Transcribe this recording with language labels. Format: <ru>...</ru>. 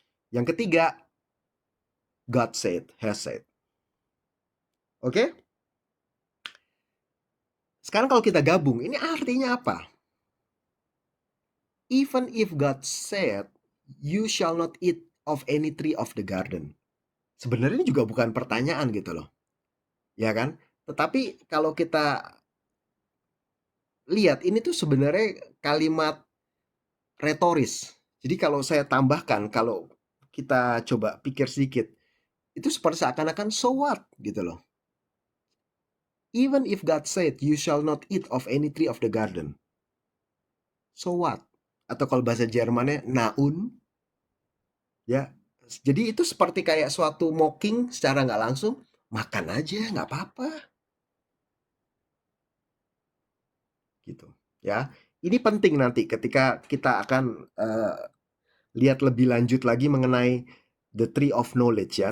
<id>Yang ketiga</id> <en>God said, has said. Oke?</en> <id>Sekarang kalau kita gabung, ini artinya apa?</id> <en>Even if God said, you shall not eat of any tree of the garden.</en> <id>Sebenarnya ini juga bukan pertanyaan gitu loh, ya kan? Tetapi kalau kita lihat ini tuh sebenarnya kalimat retoris. Jadi kalau saya tambahkan, kalau kita coba pikir sedikit, itu seperti seakan-akan</id> <en>so what</en> <id>gitu loh.</id> <en>Even if God said you shall not eat of any tree of the garden. So what?</en> <id>Atau kalau bahasa Jermannya naun, ya. Jadi itu seperti kayak suatu mocking secara nggak langsung, makan aja nggak apa-apa gitu, ya. Ini penting nanti ketika kita akan lihat lebih lanjut lagi mengenai</id> <en>the tree of knowledge</en> <id>ya.</id>